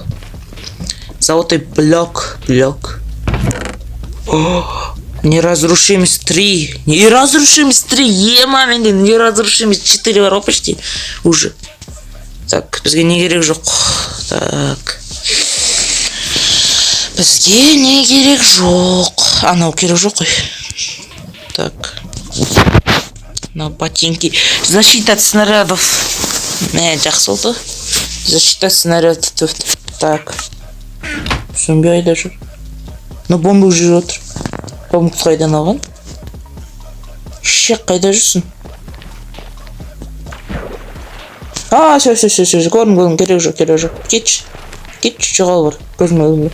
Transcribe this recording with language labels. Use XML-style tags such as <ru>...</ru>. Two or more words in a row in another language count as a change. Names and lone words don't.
<ru>Золотой блок. Неразрушимость 3. Неразрушимость 3.</ru> <kk>Ема менде неразрушимость 4 бар почти. Уже. Так, бізге не керек жоқ. Так. Бізге не керек жоқ. Анау керек жоқ қой.</kk> <ru>Так. На ботинки. Защита от снарядов.</ru> <kk>Жақсы болды.</kk> <ru>Защита от снарядов. Так.</ru> <kk>Зомби айда жүр. Но бомба жүріп отыр. Бомба қайдан алған? Шек қайда жүрсің? Все. Көрдім, керек жоқ. Кетші, жоғал бар. Көрдім.</kk>